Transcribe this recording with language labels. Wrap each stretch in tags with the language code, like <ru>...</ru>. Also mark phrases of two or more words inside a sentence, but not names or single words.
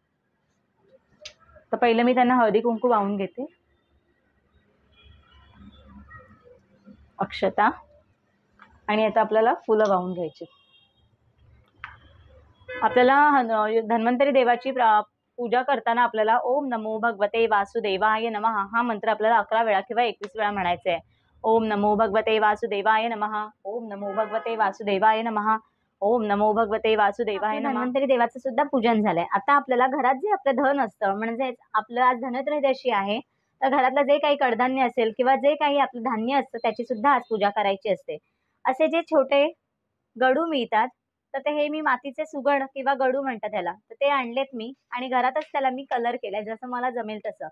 <mr>तर पहिलं मी त्यांना हळदी कुंकू वाहून घेते. अक्षता आणि आता आपल्याला फुलं वाहून घ्यायची. आपल्याला धन्वंतरी देवाची पूजा करताना आपल्याला</mr> <sa>ओम नमो भगवते वासुदेवाय नमः</sa> <mr>हा मंत्र आपल्याला 11 वेळा किंवा 21 वेळा म्हणायचा आहे.</mr> <sa>ओम नमो भगवते वासुदेवाय नमः. ओम नमो भगवते वासुदेवाय नमः. ओम नमो भगवते वासुदेवाय नमः.</sa> <mr>धन्वंतरी देवाचं सुद्धा पूजन झालंय. आता आपल्याला घरात जे आपलं धन असतं, म्हणजे आपलं आज धनत्रयोदशी आहे, तर घरातलं जे काही कडधान्य असेल किंवा जे काही आपलं धान्य असतं त्याची सुद्धा आज पूजा करायची असते. असे जे छोटे गडू मिळतात, तर ते हे मी मातीचे सुगड किंवा गडू म्हणतात त्याला, तर ते आणलेत मी आणि घरातच त्याला मी कलर केलाय जसं मला जमेल तसं.</mr>